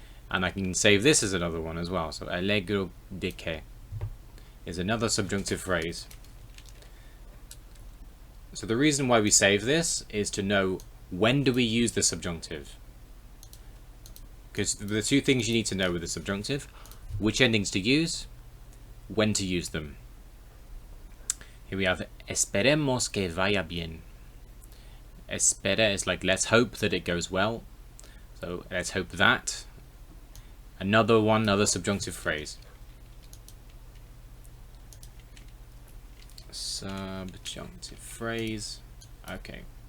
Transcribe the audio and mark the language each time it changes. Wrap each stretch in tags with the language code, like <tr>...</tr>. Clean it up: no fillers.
<en>And I can save this as another one as well. So</en> <es>alegro de que</es> <en>is another subjunctive phrase. So the reason why we save this is to know when do we use the subjunctive. Because the two things you need to know with the subjunctive, which endings to use, when to use them. Here we have</en> <es>esperemos que vaya bien.</es> <en>Espera is like let's hope that it goes well. So let's hope that. Another subjunctive phrase. Subjunctive phrase. Okay.</en>